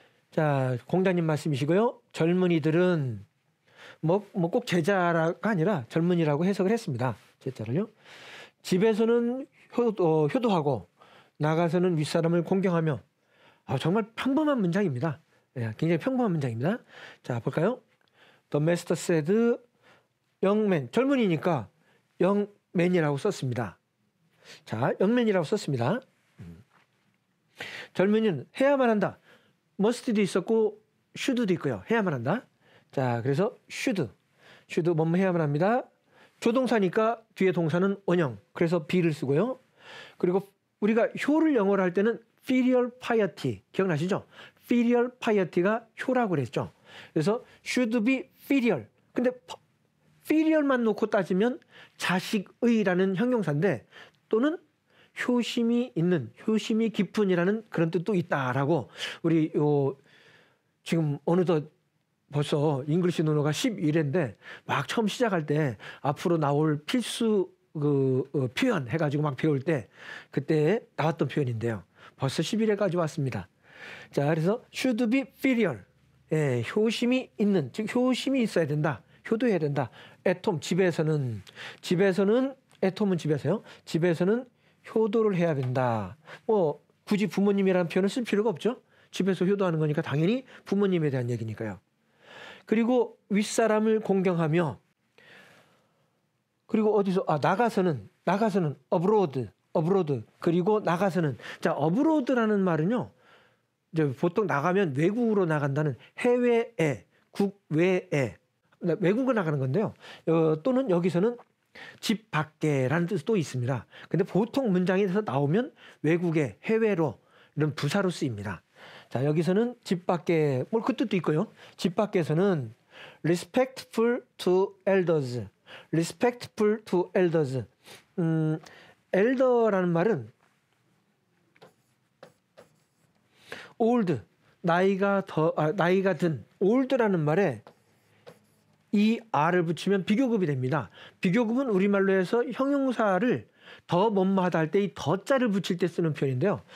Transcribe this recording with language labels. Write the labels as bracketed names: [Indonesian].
[Korean] 자, 공자님 말씀이시고요. 젊은이들은 뭐 꼭 제자가 아니라 젊은이라고 해석을 했습니다. 제자를요. 집에서는 효도하고 나가서는 윗사람을 공경하며 정말 평범한 문장입니다. 예, 굉장히 평범한 문장입니다. 자, 볼까요? [English] The master said, young man. [Korean] 젊은이니까 young man이라고 썼습니다. 자, young man이라고 썼습니다. 젊은이는 해야만 한다. must도 있었고 should도 있고요. 해야만 한다. 자, 그래서 should 뭐뭐 해야만 합니다. 조동사니까 뒤에 동사는 원형. 그래서 be를 쓰고요. 그리고 우리가 효를 영어로 할 때는 filial piety 기억나시죠? filial piety가 효라고 그랬죠. 그래서 [English] should be filial. [Korean] 근데 filial만 놓고 따지면 자식의라는 형용사인데 또는 효심이 있는, 효심이 깊은이라는 그런 뜻도 있다라고 우리 지금 어느덧 벌써 잉글리시 논어가 11회인데 막 처음 시작할 때 앞으로 나올 필수 표현 해가지고 막 배울 때 그때 나왔던 표현인데요. 벌써 11회까지 왔습니다. 자, 그래서 [English] should be filial. [Korean] 예, 효심이 있는, 즉 효심이 있어야 된다. 효도해야 된다. [English] at home, [Korean] 집에서는 at home은 집에서요. 집에서는 효도를 해야 된다. 뭐 굳이 부모님이라는 표현을 쓸 필요가 없죠. 집에서 효도하는 거니까 당연히 부모님에 대한 얘기니까요. 그리고 윗사람을 공경하며 그리고 어디서 나가서는 abroad 그리고 나가서는 자 abroad라는 말은요. 이제 보통 나가면 외국으로 나간다는 해외에 국외에 외국을 나가는 건데요. 또는 여기서는 집 밖에라는 뜻도 있습니다. 근데 보통 문장에서 나오면 외국에 해외로 이런 부사로 쓰입니다. 자, 여기서는 집 밖에 뭐 그 뜻도 있고요. 집 밖에서는 [English] respectful to elders. respectful to elders. [Korean] elder라는 말은 old, 나이가 든 old라는 말에 이 r을 붙이면 비교급이 됩니다. 비교급은 우리말로 해서 형용사를 더 뭐뭐하다 할 때 이 더자를 붙일 때 쓰는 표현인데요.